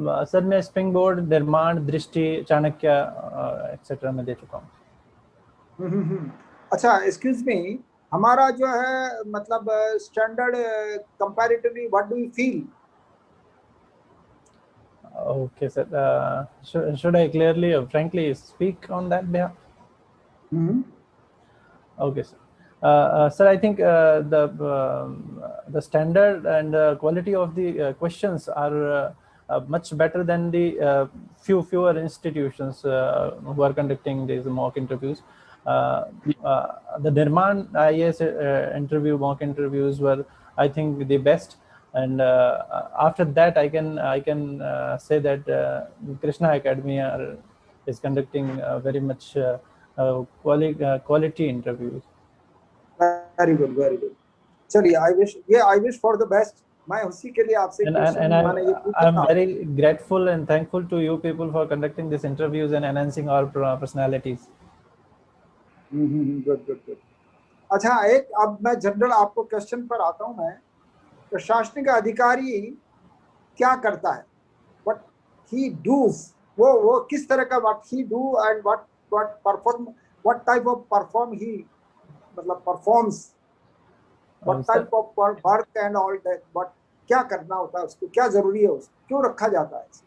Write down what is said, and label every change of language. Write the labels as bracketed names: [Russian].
[Hindi] Sir मैं spring board, निर्माण, दृष्टि, चाणक्य एक्सेट्रा में दे चुका हूँ। अच्छा, एक्सक्यूज मी, हमारा जो है मतलब standard comparatively [English] What do you feel? Okay, sir. Should I clearly or frankly speak on that behalf? Okay, sir. Sir, I think the standard and quality of the questions are much better than the fewer institutions who are conducting these mock interviews. The Nirman IAS interview mock interviews were, I think, the best. And after that, I can say that Krishna Academy is conducting very much quality interviews. Very good, very good. [Hindi] चलिए, [English] I wish for the best. [Hindi] मैं उसी के लिए आपसे question मैंने ये पूछा [English] I'm [Hindi] था। [English] very grateful and thankful to you people for conducting these interviews and enhancing our personalities. Good good good. [Hindi] अच्छा, एक अब मैं जनरल आपको क्वेश्चन पर आता हूं। मैं प्रशासनिक अधिकारी क्या करता है? [English] what he does, [Hindi] वो किस तरह का [English] what he do and what perform, what type of perform he मतलब performs, what type of work and all that, what [Hindi] क्या करना होता है उसको, क्या जरूरी है, उसको क्यों रखा जाता है?